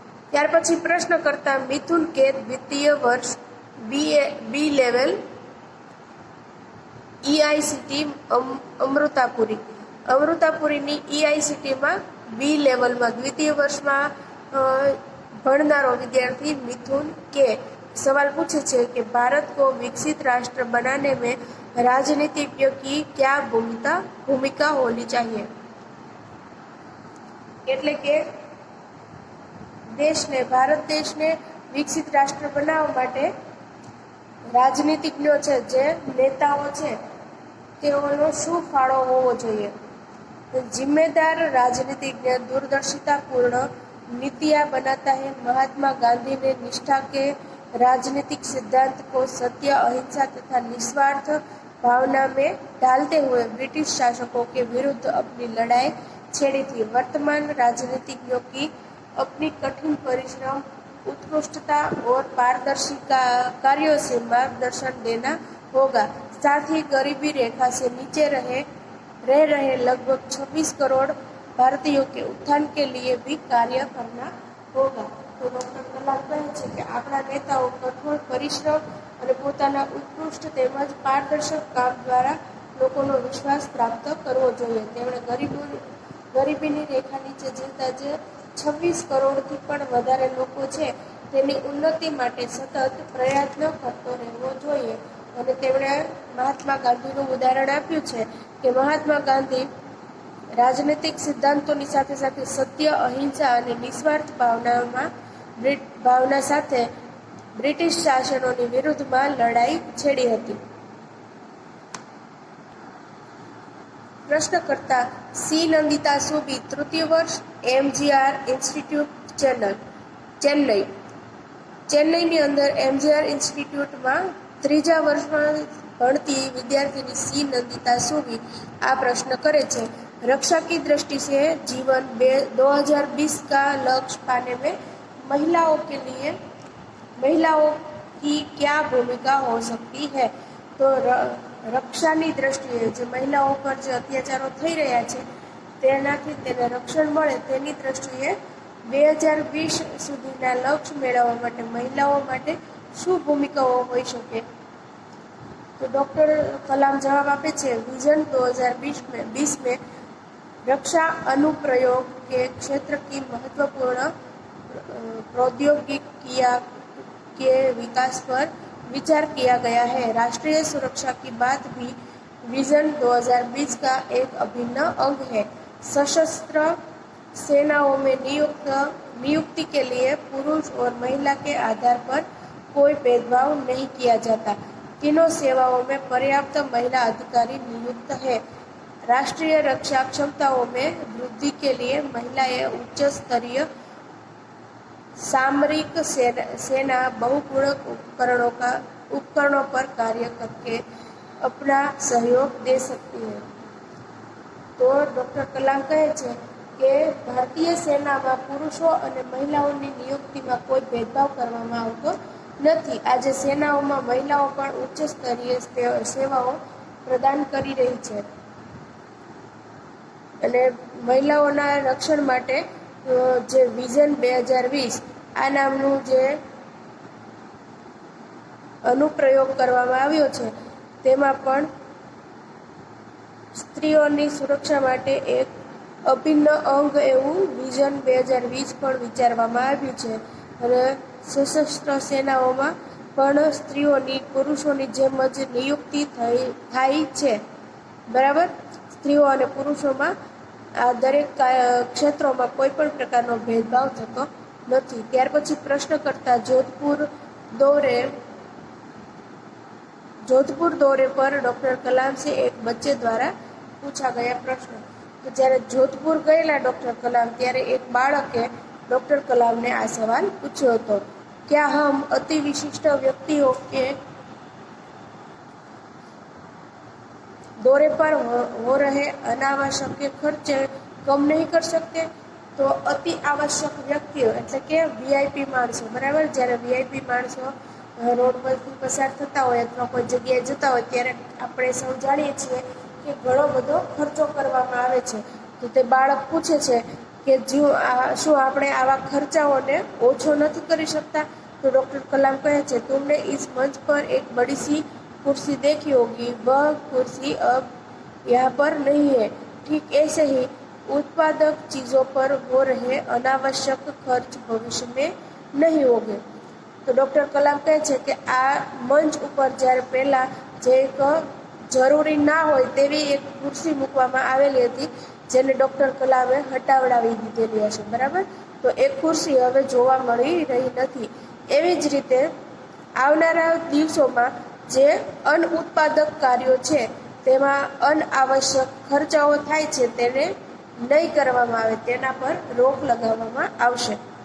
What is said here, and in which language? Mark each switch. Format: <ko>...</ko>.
<gu>ત્યાર પછી પ્રશ્ન કરતા મિથુન કે દ્વિતીય વર્ષ બી લેવલ EICT અમૃતાપુરીની EICTમાં બી લેવલમાં દ્વિતીય વર્ષમાં ભણનારો વિદ્યાર્થી મિથુન કે</gu> <hi>सवाल पूछे छे कि भारत को विकसित राष्ट्र बनाने में राजनीतिज्ञों की क्या भूमिका होनी चाहिए.</hi> <gu>એટલે કે ભારત દેશને વિકસિત રાષ્ટ્ર બનાવવા માટે રાજનીતિજ્ઞો છે, જે નેતાઓ છે, તેઓનો શું ફાળો હોવો જોઈએ.</gu> <hi>जिम्मेदार राजनीतिज्ञ दूरदर्शितापूर्ण नीतियाँ बनाता है. महात्मा गांधी ने निष्ठा के राजनीतिक सिद्धांत को सत्य, अहिंसा तथा निस्वार्थ भावना में ढालते हुए ब्रिटिश शासकों के विरुद्ध अपनी लड़ाई छेड़ी थी. वर्तमान राजनीतिज्ञों की अपनी कठिन परिश्रम, उत्कृष्टता और पारदर्शी कार्यों से मार्गदर्शन देना होगा. साथ ही गरीबी रेखा से नीचे रह रहे लगभग 26 करोड़ भारतीयों के उत्थान के लिए भी कार्य करना होगा.</hi> <gu>तो डॉक्टर कलाम કહે છે કે આપણા નેતાઓ કઠોર પરિશ્રમ અને પોતાના ઉત્કૃષ્ટ તેમજ પારદર્શક કામ દ્વારા લોકોનો વિશ્વાસ પ્રાપ્ત કરવો જોઈએ. તેમણે ગરીબીની રેખા નીચે જીવતા જે 26 કરોડથી પણ વધારે લોકો છે તેની ઉન્નતિ માટે સતત પ્રયત્ન કરતો રહેવો જોઈએ. અને તેમણે મહાત્મા ગાંધીનું ઉદાહરણ આપ્યું છે કે મહાત્મા ગાંધી રાજનૈતિક સિદ્ધાંતોની સાથે સાથે સત્ય, અહિંસા અને નિસ્વાર્થ ભાવના સાથે બ્રિટિશ શાસનોની વિરુદ્ધમાં લડાઈ છેડી હતી. પ્રશ્નકર્તા સી નંદિતા સુબી, તૃતીય વર્ષ, MGR ઇન્સ્ટિટ્યૂટ, ચેન્નઈ. ચેન્નઈની અંદર MGR ઇન્સ્ટિટ્યૂટમાં ત્રીજા વર્ષમાં ભણતી વિદ્યાર્થીની સી નંદિતા સુબી આ પ્રશ્ન કરે છે</gu> <hi>रक्षा की दृष्टि से जीवन 2020 का लक्ष्य पाने में महिलाओं के लिए महिलाओं की क्या भूमिका हो सकती है?</hi> <gu>तो રક્ષાની દ્રષ્ટિએ જે મહિલાઓ પર જે અત્યાચારો થઈ રહ્યા છે તેનાથી તેને રક્ષણ મળે તેની દ્રષ્ટિએ 2020 સુધીના લક્ષ્ય મેળવવા માટે મહિલાઓ માટે શું ભૂમિકાઓ હોઈ શકે?</gu> <hi>तो डॉक्टर कलाम</hi> <gu>जवाब आपे छे</gu> <hi>विजन 2020 में रक्षा अनुप्रयोग के क्षेत्र की महत्वपूर्ण प्रौद्योगिकियां के विकास पर विचार किया गया है। राष्ट्रीय सुरक्षा की बात भी विजन 2020 का एक अभिन्न अंग है। सशस्त्र सेनाओं में नियुक्ति के लिए पुरुष और महिला के आधार पर कोई भेदभाव नहीं किया जाता। तीनों सेवाओं में पर्याप्त महिला अधिकारी नियुक्त है। राष्ट्रीय रक्षा क्षमताओं में वृद्धि के लिए महिलाएं उच्च स्तरीय सामरिक सेना बहुगुणक उपकरणों पर कार्य करके अपना सहयोग दे सकती है।</hi> <gu>तो डॉक्टर कलाम कहे छे કે ભારતીય સેનામાં પુરુષો અને મહિલાઓની નિયુક્તિમાં કોઈ ભેદભાવ કરવામાં આવતો નથી। આજે સેનાઓમાં મહિલાઓ પણ ઉચ્ચ સ્તરીય સેવાઓ પ્રદાન કરી રહી છે અને મહિલાઓના રક્ષણ માટે જે વિઝન 2020 આ નામનું જે અનુપ્રયોગ કરવામાં આવ્યો છે તેમાં પણ સ્ત્રીઓની સુરક્ષા માટે એક અભિન્ન અંગ એવું વિઝન 2020 પણ વિચારવામાં આવ્યું છે અને સશસ્ત્ર સેનાઓમાં પણ સ્ત્રીઓની પુરુષોની જેમ જ નિયુક્તિ થાય છે। બરાબર, સ્ત્રીઓ અને પુરુષોમાં આ દરેક ક્ષેત્રોમાં કોઈ પણ પ્રકારનો ભેદભાવ થતો નથી। ત્યાર પછી પ્રશ્નકર્તા જોધપુર</gu> <hi>दौरे पर डॉक्टर कलाम से एक बच्चे द्वारा पूछा गया प्रश्न।</hi> <gu>तो જ્યારે જોધપુર ગયેલા ડૉક્ટર કલામ ત્યારે એક બાળકે ડૉક્ટર કલામને આ સવાલ પૂછ્યો હતો,</gu> <hi>क्या हम अति विशिष्ट व्यक्तियों के दौरे पर हो रहे अनावश्यक खर्चे कम नहीं कर सकते?</hi> <gu>तो</gu> <hi>अति आवश्यक व्यक्तिओ</hi> <gu>એટલે કે વીઆઈપી માણસો, બરાબર, જ્યારે વીઆઈપી માણસો રોડ પરથી પસાર થતા હોય અથવા કોઈ જગ્યાએ જતા હોય ત્યારે આપણે સૌ જાણીએ છીએ કે ઘણો બધો ખર્ચો કરવામાં આવે છે। તો તે બાળક પૂછે છે કે શું આપણે આવા ખર્ચાઓને ઓછો નથી કરી શકતા?</gu> <hi>तो डॉक्टर कलाम</hi> <gu>कहे छे,</gu> <hi>तुमने इस मंच पर एक बड़ी सी कुर्सी देखी होगी, वह कुर्सी अब यहाँ पर नहीं है। ठीक ऐसे ही उत्पादक चीज़ों पर हो रहे अनावश्यक खर्च भविष्य में नहीं होंगे।</hi> <gu>तो डॉक्टर कलाम कहे छे कि आ मंच पर જ્યારે પહેલા જે એક જરૂરી ના હોય તેવી એક ખુરશી મૂકવામાં આવેલી હતી જેને ડૉક્ટર કલામે હટાવડાવી દીધેલી હશે, બરાબર। તો એ ખુરશી હવે જોવા મળી રહી નથી। એવી જ રીતે આવનારા દિવસોમાં જે અનઉત્પાદક કાર્યો છે તેમાં અનઆવશ્યક ખર્ચાઓ થાય છે તેને નહીં કરવામાં આવે, તેના પર રોક લગાવવામાં આવશે।</gu>